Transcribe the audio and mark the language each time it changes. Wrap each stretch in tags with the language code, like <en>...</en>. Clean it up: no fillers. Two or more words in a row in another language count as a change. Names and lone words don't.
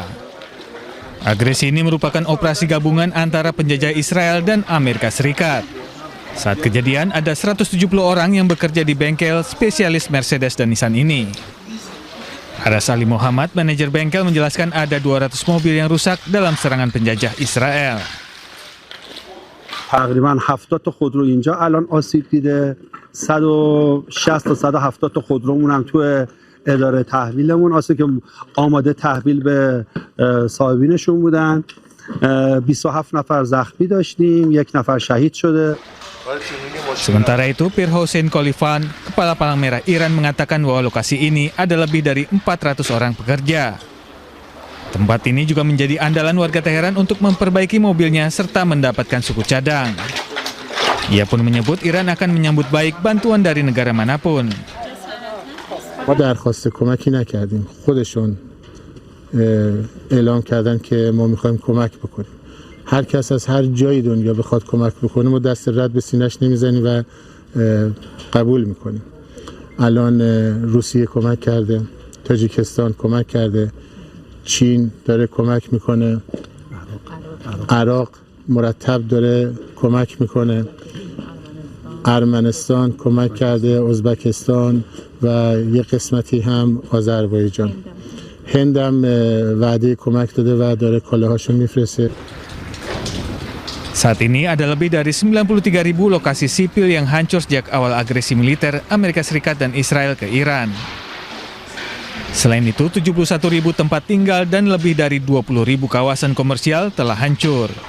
<id>Agresi ini merupakan operasi gabungan antara penjajah Israel dan Amerika Serikat. Saat kejadian, ada 170 orang yang bekerja di bengkel spesialis Mercedes dan Nissan ini. Aras Ali Muhammad, manajer bengkel, menjelaskan ada 200 mobil yang rusak dalam serangan penjajah Israel.</id> <fa>تقریبا 70 تا خودرو اینجا الان آسیب دیده 160 تا 170 تا خودرومون هم تو اداره تحویلمون که آماده تحویل به صاحبینشون بودن 27 نفر زخمی داشتیم 1 نفر شهید شده.</fa> <id>Sementara itu, Pir Hossein Khalifan, Kepala Palang Merah Iran, mengatakan bahwa lokasi ini ada lebih dari 400 orang pekerja. Tempat ini juga menjadi andalan warga Teheran untuk memperbaiki mobilnya serta mendapatkan suku cadang. Ia pun menyebut Iran akan menyambut baik bantuan dari negara manapun.</id> <fa>ما درخواست کمکی نکردیم. خودشون اعلام کردن که ما می‌خوایم کمک بکنیم. هر کس از هر جای دنیا بخواد کمک بکنه ما دست رد به سینه‌اش نمیزنیم و قبول می‌کنیم. الان روسیه کمک کرده، تاجیکستان کمک کرده. چین داره کمک میکنه، عراق مرتب داره کمک میکنه، ارمنستان کمک کرده، ازبکستان و یه قسمتی هم آذربایجان. هند هم وعده کمک داده و داره کالاهاشو میفرسته.</fa> <id>Saat ini ada lebih dari 93.000 lokasi sipil yang hancur sejak awal agresi militer Amerika Serikat dan Israel ke Iran. Selain itu, 71.000 tempat tinggal dan lebih dari 20.000 kawasan komersial telah hancur.</id>